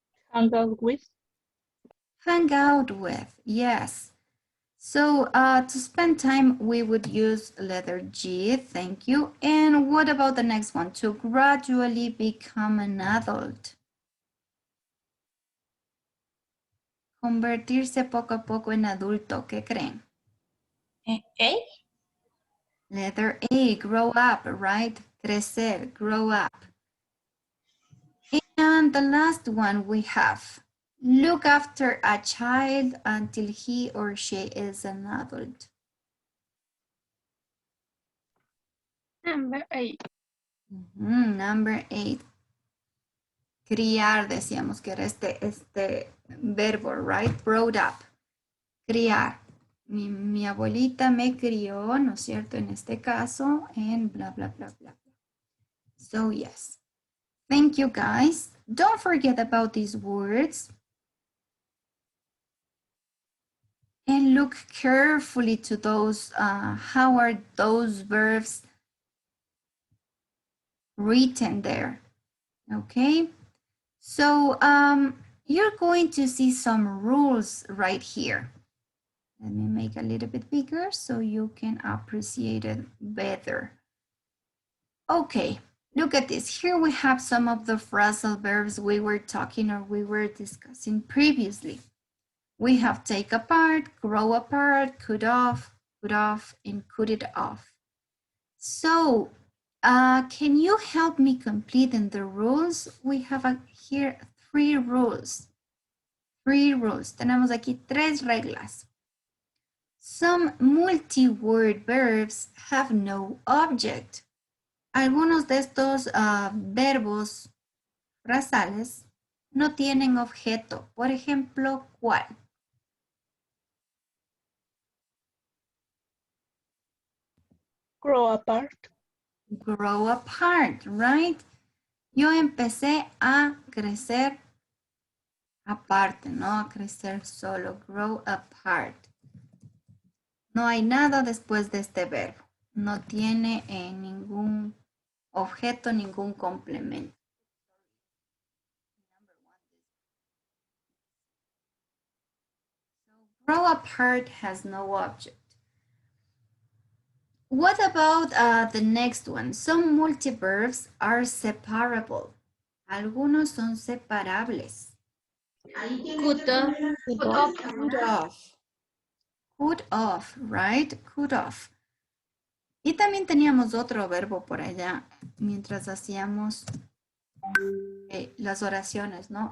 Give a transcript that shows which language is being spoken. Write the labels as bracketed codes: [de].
[en] Hang out with. Hang out with, yes. So to spend time, we would use letter G, thank you. And what about the next one? To gradually become an adult. [es] Convertirse poco a poco en adulto, ¿qué creen? [en] A? Letter A, grow up, right? Crecer, grow up. And the last one we have, look after a child until he or she is an adult. Number 8. Number 8. Criar, decíamos que era este verbo, right? Brought up. Criar. [es] Mi abuelita me crió, ¿no es cierto? En este caso, en bla, bla, bla, bla. [en] So, yes. Thank you, guys. Don't forget about these words. And look carefully to those, how are those verbs written there? Okay. So you're going to see some rules right here. Let me make a little bit bigger so you can appreciate it better. Okay, look at this. Here we have some of the phrasal verbs we were talking or we were discussing previously. We have take apart, grow apart, cut off, and cut it off. So can you help me complete in the rules? We have here 3 rules. 3 rules. [es] Tenemos aquí 3 reglas. [en] Some multi-word verbs have no object. [es] Algunos de estos verbos frasales no tienen objeto. Por ejemplo, ¿cuál? [en] Grow apart. Grow apart, right? [es] Yo empecé a crecer aparte, no a crecer solo. Grow apart. No hay nada después de este verbo. No tiene ningún objeto, ningún complemento. [en] Grow apart has no object. What about the next one? Some multiverbs are separable. [es] Algunos son separables. [en] Cut off. Cut off. Cut off, right? Cut off. [es] Y también teníamos otro verbo por allá mientras hacíamos las oraciones, ¿no?